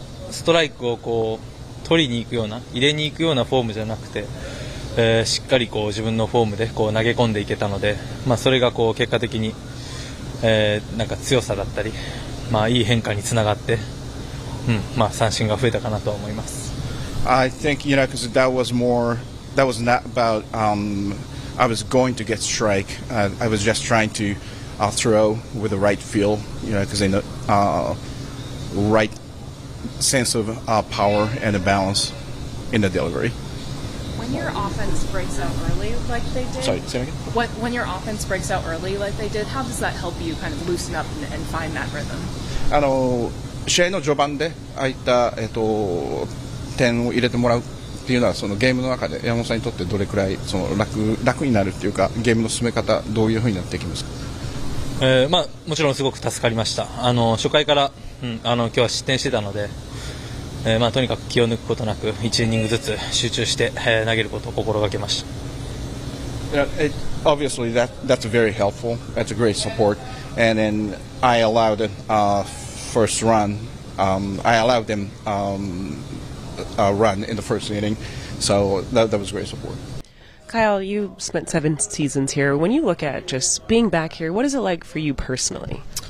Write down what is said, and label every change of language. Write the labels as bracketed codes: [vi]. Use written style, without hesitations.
[ja] ストライクを取りに行くような入れに行くようなフォームじゃなくて、しっかり自分のフォームで投げ込んでいけたので、それが結果的に、なんか強さだったり、いい変化につながって、三振が増えたかなと思います。 [en] I think because that was not about I was going to get strike. I was just trying to throw with the right feel, because they know right sense of power and a balance in the delivery. When your offense breaks out early like they did, Sorry, say it again? When your offense breaks out early like they did, how does that help you kind of loosen up and find that rhythm? [ja] 試合の序盤でああいった、点を入れてもらうっていうのはそのゲームの中で山本さんにとってどれくらい楽になるっていうか、ゲームの進め方どういうふうになっていきますか？もちろんすごく助かりました。初回から、今日は失点してたので、とにかく気を抜くことなく1イニングずつ集中して、投げることを心がけました。 [en] Obviously, that's very helpful. That's a great support. And then I allowed the first run. I allowed them run in the first inning, so that was great support. Kyle, you spent 7 seasons here. When you look at just being back here, what is it like for you personally?